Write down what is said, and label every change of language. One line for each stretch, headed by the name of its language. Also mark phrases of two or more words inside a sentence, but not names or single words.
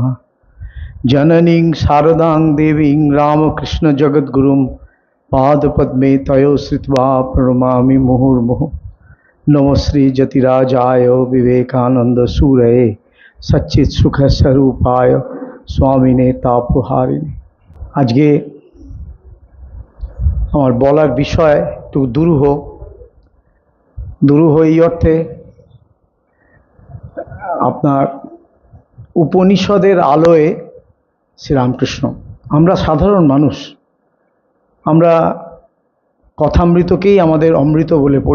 Sanskrit: जननीं शारदां देवीं रामकृष्णजगद्गुरुं पादपद्मे तयो श्रित्वा प्रणमामि मुहुर्मुहुः। नमो श्रीजतिराजाय विवेकानन्दसूरये सच्चित्सुखस्वरूपाय स्वामिने तापहारिणे।
Bangla: আজকে আমার বলার বিষয় একটু দুরূহ এই অর্থে আপনার উপনিষদের আলোয় শ্রীরামকৃষ্ণ। আমরা সাধারণ মানুষ, আমরা কথামৃতকেই আমাদের অমৃত বলে পড়ি।